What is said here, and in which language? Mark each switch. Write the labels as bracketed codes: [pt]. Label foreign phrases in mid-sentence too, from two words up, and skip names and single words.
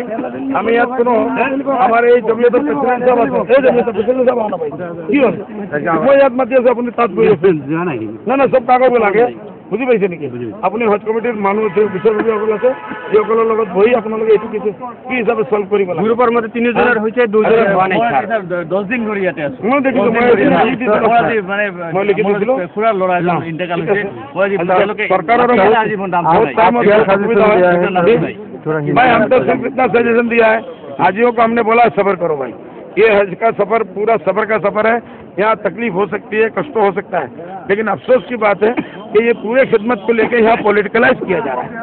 [as] আমি ইয়াত কোনো আমাৰ এই জমিয়তৰ প্ৰেচিডেণ্ট সাহেব আছে, এই জমিয়তৰ প্ৰেচিডেণ্ট সাহেব অহা নাপাই কি হ'ল, মই ইয়াত মাতি আছো আপুনি তাত গৈ আছে না না চব কাগজ লাগে বুজি পাইছে নেকি? আপুনি হজ কমিটিৰ মানুহ বিষয়ববীয়াসকল আছে সেইসকলৰ লগত বহি আপোনালোকে এইটো কি হিচাপে চল্ভ কৰিব লাগে। গ্ৰুপৰ মতে 3 জনৰ হৈছে 2 জনৰ হোৱা নাই স্যাৰ 10 দিন ধৰি ইয়াতে আছো। মই দেখিছো মই লিখি দিছিলো খুৰাৰ ল'ৰা এজন ইন্তেকাল হৈছে, [hi] सरकारों भाई हमको सिर्फ इतना सजेशन दिया है, हाजियों को हमने बोला सब्र करो भाई, ये हज का सफर पूरा सब्र का सफर है, यहाँ तकलीफ हो सकती है, कष्ट हो सकता है, लेकिन अफसोस की बात है कि ये पूरे खिदमत को लेकर यहाँ पॉलिटिकलाइज किया जा रहा है।